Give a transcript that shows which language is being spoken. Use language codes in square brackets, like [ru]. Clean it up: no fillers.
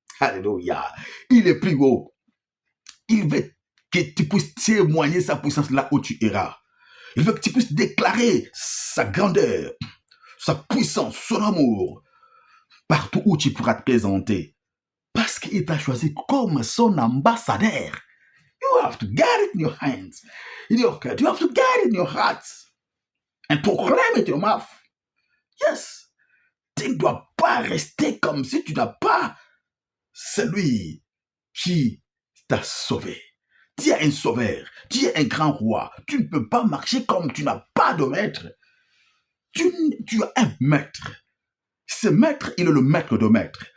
[fr] Alléluia, il est plus haut. Il veut que tu puisses témoigner sa puissance là où tu iras. Il veut que tu puisses déclarer sa grandeur, sa puissance, son amour, partout où tu pourras te présenter. Parce qu'il t'a choisi comme son ambassadeur. [en] You have to get it in your hands, in your heart. You have to get it in your heart and proclaim it in your mouth. Yes. [fr] Tu ne dois pas rester comme si tu n'as pas celui qui t'a sauvé. Tu es un sauveur, tu es un grand roi. Tu ne peux pas marcher comme tu n'as pas de maître. Tu as un maître. Ce maître, il est le maître de maîtres.